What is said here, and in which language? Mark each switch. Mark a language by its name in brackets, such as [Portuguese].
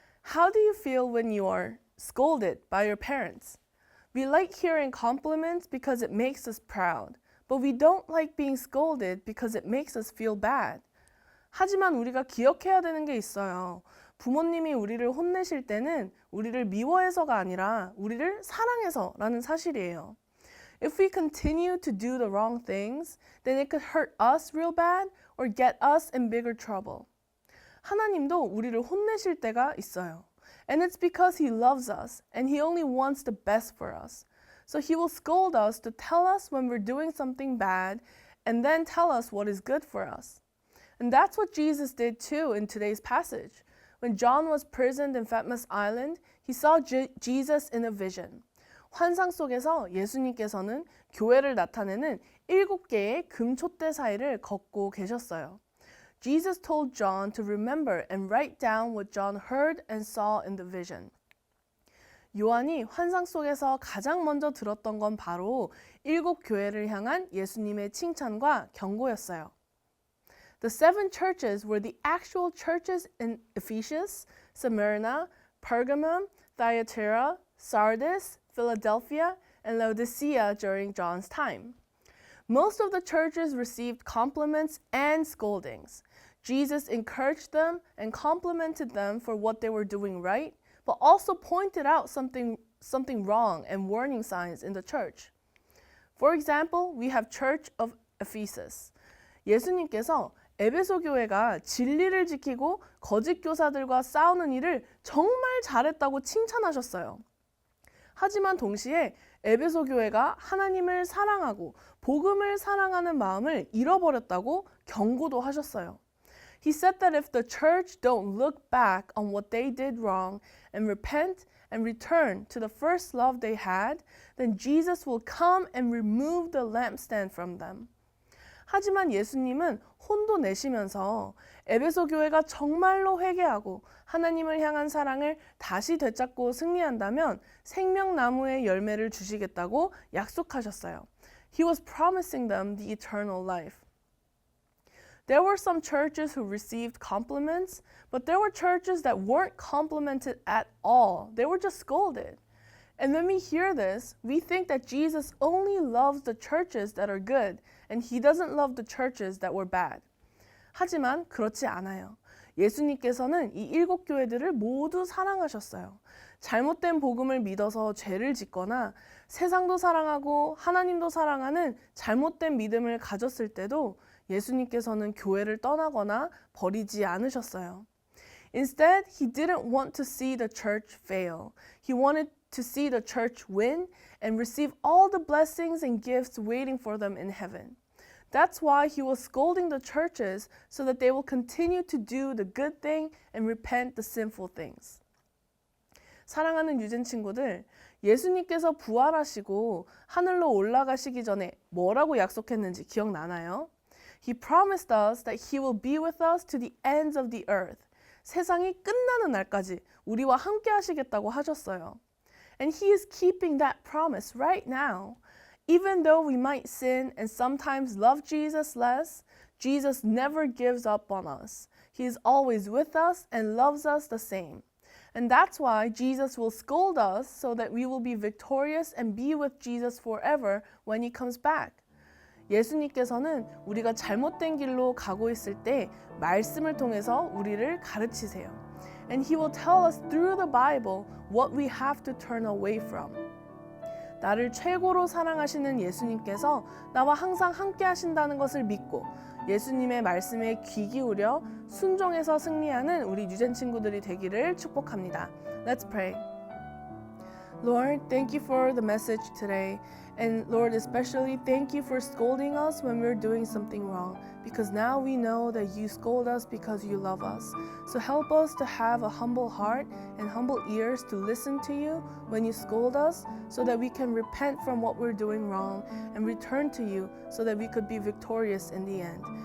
[English] How do you feel when you are scolded by your parents? We like hearing compliments because it makes us proud, but we don't like being scolded because it makes us feel bad. [Korean] 하지만 우리가 기억해야 되는 게 있어요. 부모님이 우리를 혼내실 때는 우리를 미워해서가 아니라 우리를 사랑해서라는 사실이에요. [English] If we continue to do the wrong things, then it could hurt us real bad or get us in bigger trouble. [Korean] 하나님도 우리를 혼내실 때가 있어요. [English] And it's because He loves us and He only wants the best for us. So He will scold us to tell us when we're doing something bad and then tell us what is good for us. And that's what Jesus did too in today's passage. When John was imprisoned in Patmos Island, he saw Jesus in a vision. [Korean] 환상 속에서 예수님께서는 교회를 나타내는 7개의 금촛대 사이를 걷고 계셨어요. [English] Jesus told John to remember and write down what John heard and saw in the vision. [Korean] 요한이 환상 속에서 가장 먼저 들었던 건 바로 7교회를 향한 예수님의 칭찬과 경고였어요. [English] The 7 churches were the actual churches in Ephesus, Smyrna, Pergamum, Thyatira, Sardis, Philadelphia, and Laodicea during John's time. Most of the churches received compliments and scoldings. Jesus encouraged them and complimented them for what they were doing right, but also pointed out something wrong and warning signs in the church. For example, we have Church of Ephesus. [Korean] 예수님께서 에베소 교회가 진리를 지키고 거짓 교사들과 싸우는 일을 정말 잘했다고 칭찬하셨어요. 하지만 동시에 에베소 교회가 하나님을 사랑하고 복음을 사랑하는 마음을 잃어버렸다고 경고도 하셨어요. [English] He said that if the church don't look back on what they did wrong and repent and return to the first love they had, then Jesus will come and remove the lampstand from them. [Korean] 하지만 예수님은 혼도 내시면서 에베소 교회가 정말로 회개하고 하나님을 향한 사랑을 다시 되찾고 승리한다면 생명나무의 열매를 주시겠다고 약속하셨어요. [English] He was promising them the eternal life. There were some churches who received compliments, but there were churches that weren't complimented at all. They were just scolded. And when we hear this, we think that Jesus only loves the churches that are good, and He doesn't love the churches that were bad. [Korean] 하지만 그렇지 않아요. 예수님께서는 이 7교회들을 모두 사랑하셨어요. 잘못된 복음을 믿어서 죄를 짓거나 세상도 사랑하고 하나님도 사랑하는 잘못된 믿음을 가졌을 때도 예수님께서는 교회를 떠나거나 버리지 않으셨어요. [English] Instead, He didn't want to see the church fail. He wanted to see the church win and receive all the blessings and gifts waiting for them in heaven. That's why He was scolding the churches so that they will continue to do the good thing and repent the sinful things. [Korean] 사랑하는 유진 친구들, 예수님께서 부활하시고 하늘로 올라가시기 전에 뭐라고 약속했는지 기억나나요? [English] He promised us that He will be with us to the ends of the earth. [Korean] 세상이 끝나는 날까지 우리와 함께 하시겠다고 하셨어요. [English] And He is keeping that promise right now. Even though we might sin and sometimes love Jesus less, Jesus never gives up on us. He is always with us and loves us the same. And that's why Jesus will scold us so that we will be victorious and be with Jesus forever when He comes back. [Korean] 예수님께서는 우리가 잘못된 길로 가고 있을 때 말씀을 통해서 우리를 가르치세요. [English] And He will tell us through the Bible what we have to turn away from. [Korean] 나를 최고로 사랑하시는 예수님께서 나와 항상 함께 하신다는 것을 믿고 예수님의 말씀에 귀 기울여 순종해서 승리하는 우리 유젠 친구들이 되기를 축복합니다. [English] Let's pray. Lord, thank you for the message today. And Lord, especially thank you for scolding us when we're doing something wrong, because now we know that you scold us because you love us. So help us to have a humble heart and humble ears to listen to you when you scold us, so that we can repent from what we're doing wrong and return to you so that we could be victorious in the end.